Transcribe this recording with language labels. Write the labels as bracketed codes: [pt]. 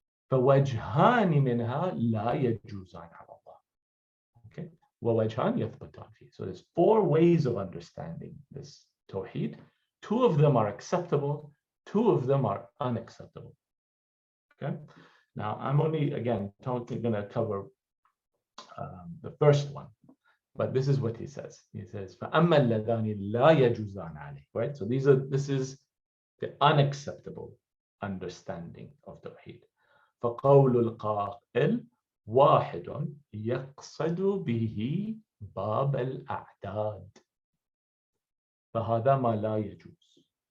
[ar] فوجهان منها لا يجوزان على الله. [en] Okay, [ar] ووجهان يثبتان فيه. [en] So there's 4 ways of understanding this Tawheed. 2 of them are acceptable, 2 of them are unacceptable. Okay, now I'm only again going to cover the first one, but this is what he says. He says, [ar] فأما اللذان لا يجوزان عليه. [en] Right, so this is the unacceptable understanding of Tawheed. [ar] فقول القائل واحد يقصد به باب الأعداد فهذا ما لا يجوز.